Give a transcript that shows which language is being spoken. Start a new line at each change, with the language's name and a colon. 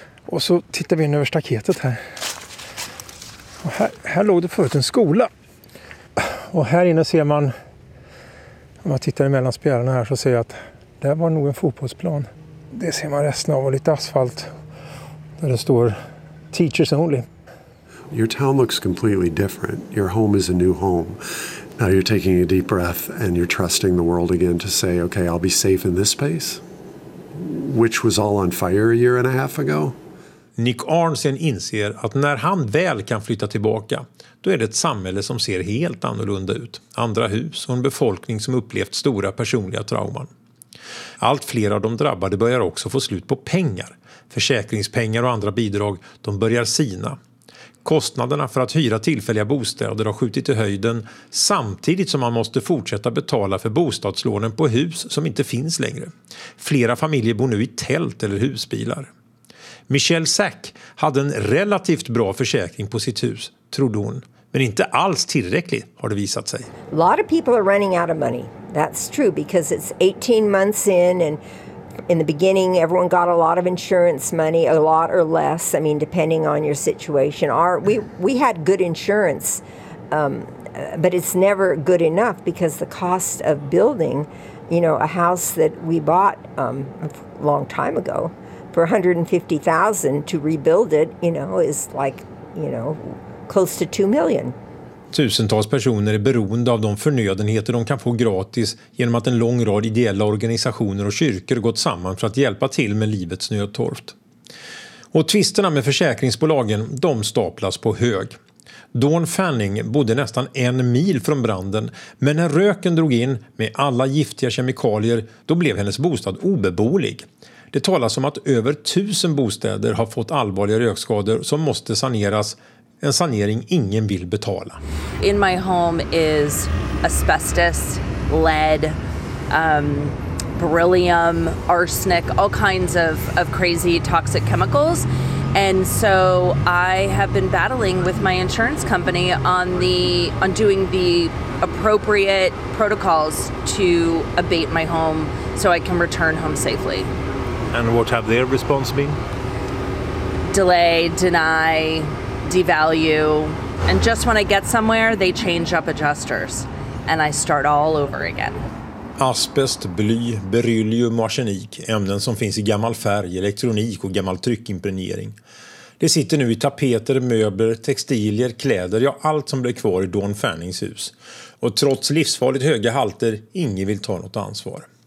Swedish: Och så tittar vi in över staketet här. Och här låg det förut en skola. Och här inne ser man, om man tittar emellan spjärarna här, så ser jag att där var nog en fotbollsplan. Det ser man resten av och lite asfalt där det står
English: teachers only. Your town looks completely different. Your home is a new home. Now you're taking a deep breath and you're trusting the world again to say, okay, I'll be safe in this space. Which was all on fire a year and a half ago.
Swedish: Nick Arnson inser att när han väl kan flytta tillbaka, då är det ett samhälle som ser helt annorlunda ut. Andra hus och en befolkning som upplevt stora personliga trauman. Allt fler av de drabbade börjar också få slut på pengar. Försäkringspengar och andra bidrag, de börjar sina. Kostnaderna för att hyra tillfälliga bostäder har skjutit i höjden, samtidigt som man måste fortsätta betala för bostadslånen på hus som inte finns längre. Flera familjer bor nu i tält eller husbilar. Michelle Sack hade en relativt bra försäkring på sitt hus, trodde hon, men inte alls tillräckligt har det visat sig.
English: A lot of people are running out of money. That's true because it's 18 months in and in the beginning everyone got a lot of insurance money, a lot or less. I mean depending on your situation. We had good insurance. But it's never good enough because the cost of building, you know, a house that we bought a long time ago for $150,000 to rebuild it, you know, is like, you know, close to $2 million.
Swedish: Tusentals personer är beroende av de förnödenheter de kan få gratis genom att en lång rad ideella organisationer och kyrkor gått samman för att hjälpa till med livets nödtorft. Och tvisterna med försäkringsbolagen, de staplas på hög. Dawn Fanning bodde nästan en mil från branden, men när röken drog in med alla giftiga kemikalier, då blev hennes bostad obeboelig. Det talas om att över 1000 bostäder har fått allvarliga rökskador som måste saneras. En sanering ingen vill betala.
English: In my home is asbestos, lead, beryllium, arsenic, all kinds of crazy toxic chemicals. And so I have been battling with my insurance company on doing the appropriate protocols to abate my home so I can return home safely. And what have their response been? Delay, deny, devalue, and just when I get somewhere they change up adjusters and I start all over again.
Swedish: Asbest, bly, beryllium och arsenik, ämnen som finns i gammal färg, elektronik och gammal tryckimpregnering. Det sitter nu i tapeter, möbler, textilier, kläder, ja allt som blir kvar i Dawn Fannings hus. Och trots livsfarligt höga halter, ingen vill ta något ansvar.